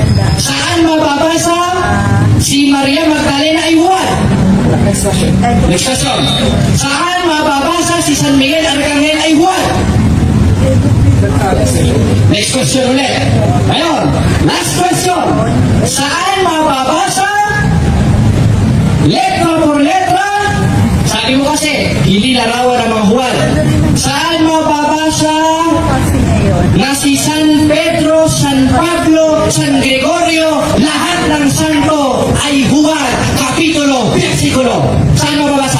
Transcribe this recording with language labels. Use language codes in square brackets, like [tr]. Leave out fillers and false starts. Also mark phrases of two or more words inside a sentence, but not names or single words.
[tl] Saan mababasa si Maria Magdalena ay Juan? [en] Next question. Next question. [tl] Saan mababasa si San Miguel Arcangel ay Juan? [en] Next question [tl] ulit. Ngayon, [en] last question. [tl] Saan mababasa [es] letra por letra? [tl] Sabi mo kasi, hindi larawan ng mga Juan. Saan mababasa na si San Pedro, San Pablo, San Gregorio, lahat ng santo ay Juan, kapitulo, versikulo? Saan mababasa?